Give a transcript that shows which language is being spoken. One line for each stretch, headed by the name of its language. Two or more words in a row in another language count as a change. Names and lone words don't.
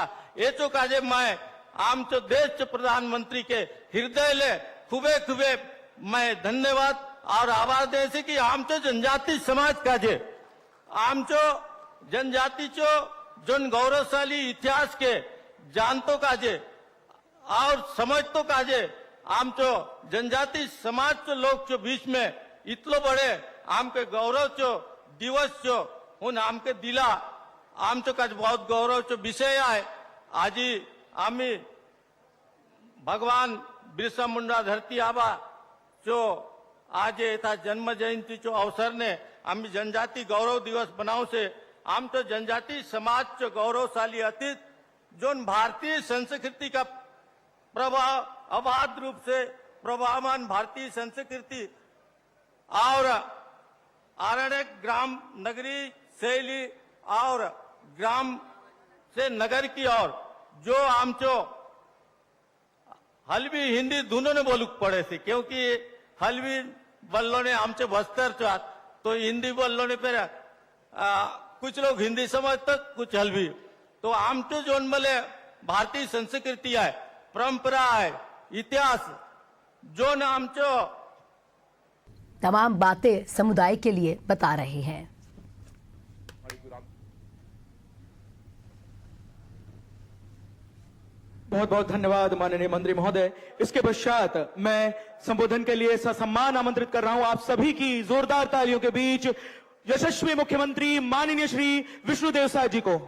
Halbi: ये तो काजे मैं आमचो देश प्रधानमंत्री के हृदय ले खूबे खूबे मैं धन्यवाद और आभार दे से कि आमचो जनजाति समाज काजे आमचो जनजाति चो जोन गौरवशाली इतिहास के जानतो काजे और समझतो काजे आमचो जनजाति समाज चो लोग चो बीच में इतलो बड़े आमके गौरव चो दिवस चो उन आमके दिला आमचो काज बहुत गौरव चो विषय आहे। आज आम्ही भगवान बिरसा मुंडा धरती आबा चो आज येता जन्म जयंती चो अवसर ने आम्ही जनजाति गौरव दिवस बनाव से आमचो जनजाति समाज चो गौरवशाली अतीत जोन
Hindi: भारतीय संस्कृति का प्रभाव अबाध रूप से प्रभावमान भारतीय संस्कृति और आरण्य ग्राम नगरी शैली और ग्राम से नगर की ओर
Halbi: जो आमचो हलवी हिंदी दोनों ने बोलूक पड़े थे क्योंकि हलवी बल्लो ने आमचे बस्तर चात तो हिंदी बोललो ने फिर कुछ लोग हिंदी समजतात कुछ हलवी तो आमचं जोन मले भारतीय संस्कृती आहे परंपरा आहे इतिहास जोन आमचं
Hindi: तमाम बातें समुदाय के लिए बता रहे हैं। बहुत बहुत धन्यवाद माननीय मंत्री महोदय। इसके पश्चात मैं संबोधन के लिए ससम्मान आमंत्रित कर रहा हूं आप सभी की जोरदार तालियों के बीच यशस्वी मुख्यमंत्री माननीय श्री विष्णुदेव साय जी को।